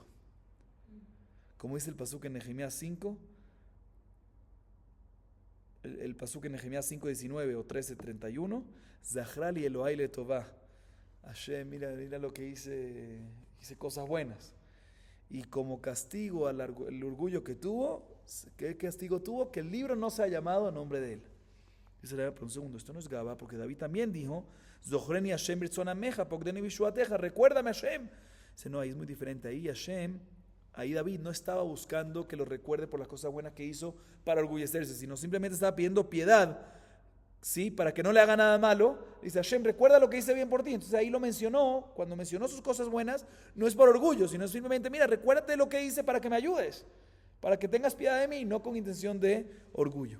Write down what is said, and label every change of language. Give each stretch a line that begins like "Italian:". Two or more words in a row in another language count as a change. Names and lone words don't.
Spanish: Como dice el pasuk en Nehemías 5, el pasuk en Nehemías 5:19 o 13:31,
Hebrew: זכרה לי אלהי לטובה.
Spanish: Hashem, mira lo que hice cosas buenas. Y como castigo al orgullo que tuvo, ¿qué castigo tuvo? Que el libro no se ha llamado a nombre de él. Dice la pero un segundo, esto no es Gabá, porque David también dijo,
Hebrew: זכרני השם ברצון עמך פקדני בישועתך,
Spanish: recuérdame Hashem. Dice, no, ahí es muy diferente. Ahí David no estaba buscando que lo recuerde por las cosas buenas que hizo para orgullecerse, sino simplemente estaba pidiendo piedad, ¿sí? Para que no le haga nada malo. Dice, Hashem, recuerda lo que hice bien por ti. Entonces ahí lo mencionó, cuando mencionó sus cosas buenas, no es por orgullo, sino simplemente, mira, recuérdate lo que hice para que me ayudes, para que tengas piedad de mí, no con intención de orgullo.